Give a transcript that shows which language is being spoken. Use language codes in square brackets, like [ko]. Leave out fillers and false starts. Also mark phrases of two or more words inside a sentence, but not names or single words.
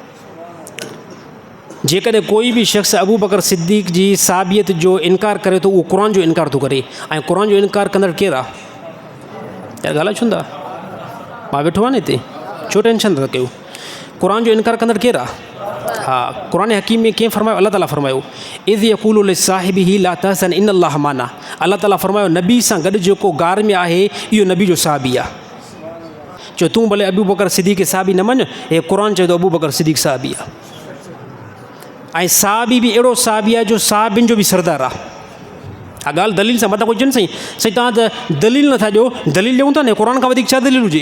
[sd] जेकॾहिं कोई बि शख़्स अबू बकर सिद्दीक़ जी साबियत जो इनकार करे थो उहो क़ुर जो इनकार थो करे। ऐं क़ुर जो इनकार कंदड़ केरु आहे? यार ॻाल्हाए छो था? मां वेठो आहे न हिते, छो टेंशन था कयो? क़ुर जो इनकार कंदड़ केरु आहे? हा, क़ुर हकीम में कीअं फरमायो? अलाह ताला फरमायो [ar] إذ يقول لصاحبه لا تحزن إن الله معنا. [sd] अलाह ताला फरमायो नबी सां गॾु जेको गार में आहे इहो नबी जो साहबी आहे। चओ तूं भले अबू बकर सिद्दीक़ खे साहबी न मञ, हे क़ुर चए थो अबू बकर सिद्दीक़ साहबी आहे। ऐं साहबी बि अहिड़ो साहबी आहे जो साहबिन जो बि सरदार आहे। हा ॻाल्हि दलील सां मथां कोई चवनि साईं साईं तव्हां त दलील नथा ॾियो, दलील ॾियूं था न, क़ुर खां वधीक छा दलील हुजे?